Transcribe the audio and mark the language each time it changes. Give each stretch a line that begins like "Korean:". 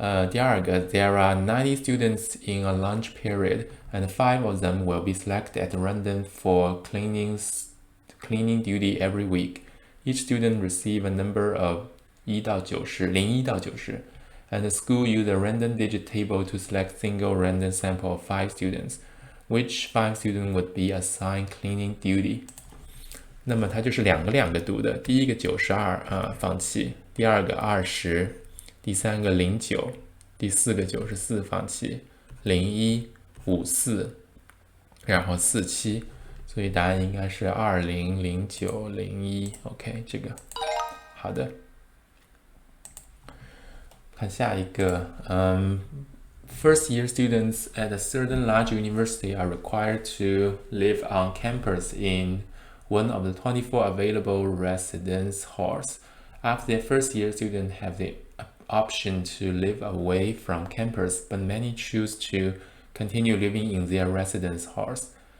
Chinese: 第二个
English: There are 90 students in a lunch period, and 5 of them will be selected at random for cleaning duty every week. Each student receive a number of
Chinese: 1到90 01到90
English: and the school use a random digit table to select single random sample of 5 students. Which 5 students would be assigned cleaning duty?
Chinese: 那么它就是两个读的，第一个92放弃，第二个20，第三个09，第四个94放弃，01、54，然后47，所以答案应该是20、09、01。 OK， 这个好的。看下一个，
English: First-year students at a certain large university are required to live on campus in one of the 24 available residence halls. After their first year, students have the option to live away from campus, but many choose to continue living in their residence halls.